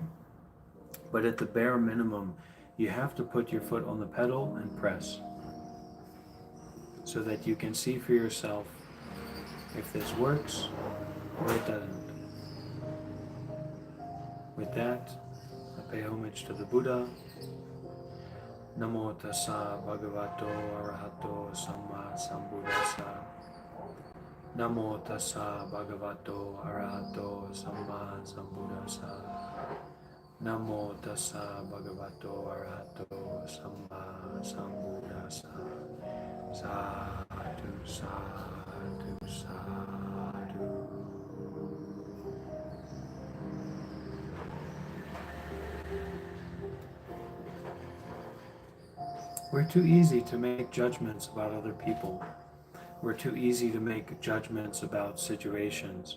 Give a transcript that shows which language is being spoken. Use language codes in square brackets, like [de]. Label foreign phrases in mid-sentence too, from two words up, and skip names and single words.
[en] But at the bare minimum, you have to put your foot on the pedal and press so that you can see for yourself if this works or it doesn't. With that, I pay homage to the Buddha. [pi] Namo tassa bhagavato arahato samma sambuddhassa. Namo tassa bhagavato arahato samma sambuddhassa. Namo tassa bhagavato arahato samma sambuddhassa. Sadhu, sadhu, sadhu. [en] We're too easy to make judgments about other people. We're too easy to make judgments about situations.